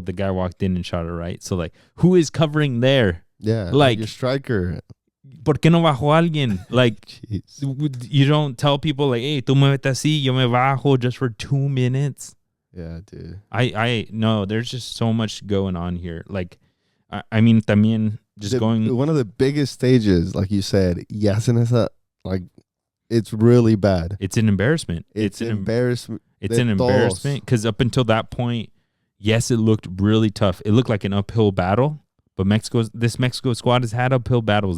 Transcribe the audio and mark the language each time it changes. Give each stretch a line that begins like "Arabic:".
English: The guy walked in and shot it right. So, like, who is covering there? Yeah. Like, your striker.
Spanish: ¿Por qué no bajó alguien?
English: Like, you don't tell people, like, hey,
Spanish: tú me metes así, yo me bajo
English: just for 2 minutes. Yeah, dude. I no, there's just so much going on here. Like, I mean, también just going. One of the biggest stages, like you said, like, it's really bad. It's an embarrassment. It's an embarrassment. It's an embarrassment because up until that point, yes, it looked really tough. It looked like an uphill battle, but this Mexico squad has had uphill battles.